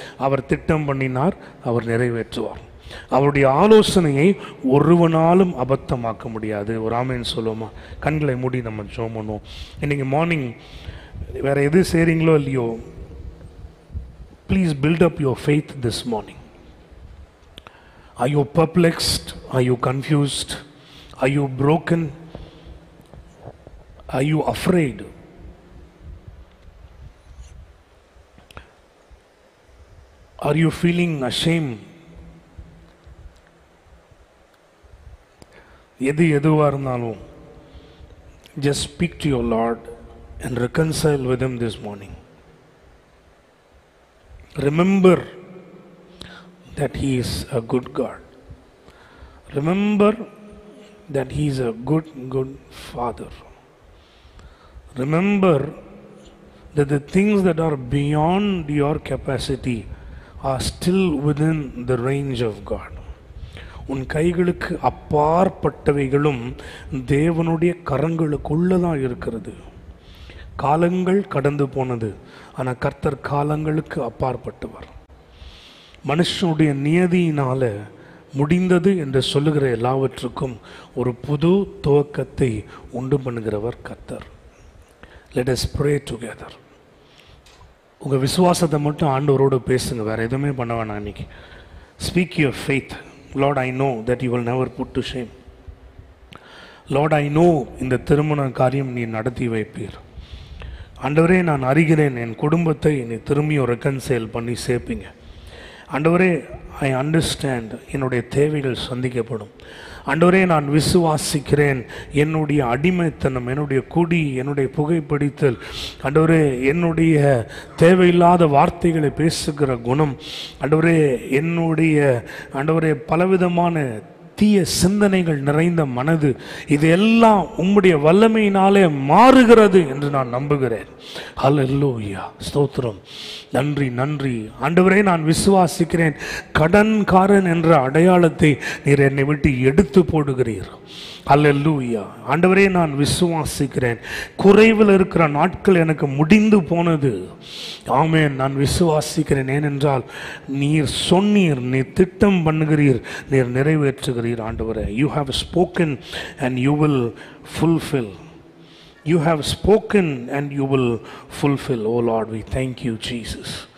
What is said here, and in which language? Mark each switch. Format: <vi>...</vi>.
<ta>அவர் திட்டம் பண்ணினார், அவர் நிறைவேற்றுவார். அவருடைய ஆலோசனையை ஒருவனாலும் அபத்தமாக்க முடியாது. ஒரு ஆமென் சொல்லுவோமா? கண்களை மூடி நம்ம ஜெபம் பண்ணுவோம். இன்றைக்கி மார்னிங் வேறு எது செய்கிறீங்களோ இல்லையோ,</ta> <en>Please build up your faith this morning. Are you perplexed? Are you confused? Are you broken? Are you afraid? Are you feeling ashamed?</en> <ta>எதுவா இருந்தாலும்</ta> <en>just speak to your Lord and reconcile with Him this morning. Remember that He is a good God. Remember that He is a good Father. Remember that the things that are beyond your capacity are still within the range of God.</en> <ta>உன் கைகளுக்கு அப்பாற்பட்டவைகளும் தேவனுடைய கரங்களுக்குள்ளதான் இருக்கிறது. காலங்கள் கடந்து போனது, ஆனால் கர்த்தர் காலங்களுக்கு அப்பாற்பட்டவர். மனுஷனுடைய நியதியினால முடிந்தது என்று சொல்லுகிற எல்லாவற்றுக்கும் ஒரு புது துவக்கத்தை உண்டு பண்ணுகிறவர் கர்த்தர்.</ta> <en>Let us pray together.</en> <ta>உங்கள் விசுவாசத்தை மட்டும் ஆண்டவரோடு பேசுங்க, வேற எதுவுமே பண்ண வேணாம். இன்னைக்கு</ta> <en>speak your faith. Lord, I know that you will never put to shame. Lord, I know</en> <ta>இந்த திருமண காரியம் நீ நடத்தி வைப்பீர். ஆண்டவரே, நான் அறிகிறேன் என் குடும்பத்தை நீ திரும்பியும் ரெக்கன்சைல் பண்ணி சேர்ப்பீங்க. ஆண்டவரே,</ta> <en>I understand</en> <ta>என்னுடைய தேவைகள் சந்திக்கப்படும். ஆண்டவரே, நான் விசுவாசிக்கிறேன் என்னுடைய அடிமைத்தனம், என்னுடைய குடி, என்னுடைய புகைப்பிடித்தல், ஆண்டவரே என்னுடைய தேவையில்லாத வார்த்தைகளை பேசுகிற குணம், ஆண்டவரே என்னுடைய ஆண்டவரே பலவிதமான தீய சிந்தனைகள் நிறைந்த மனது, இது எல்லாம் உம்முடைய வல்லமையினாலே மாறுகிறது என்று நான் நம்புகிறேன். ஹல்லேலூயா, ஸ்தோத்திரம், நன்றி நன்றி ஆண்டவரே. நான் விசுவாசிக்கிறேன் கடன்காரன் என்ற அடையாளத்தை நீர் என்னை விட்டு எடுத்து போடுகிறீர். ஹல்லேலூயா ஆண்டவரே, நான் விசுவாசிக்கிறேன் குறைவில் இருக்கிற நாட்கள் எனக்கு முடிந்து போனது. ஆமென், நான் விசுவாசிக்கிறேன். ஏனென்றால் நீர் சொன்னீர், நீர் திட்டம் பண்ணுகிறீர், நீர் நிறைவேற்றுகிறீர்.</ta> <en>ஆண்டவரே, you have spoken and you will fulfill. You have spoken and you will fulfill. Oh Lord, we thank you, Jesus.</en>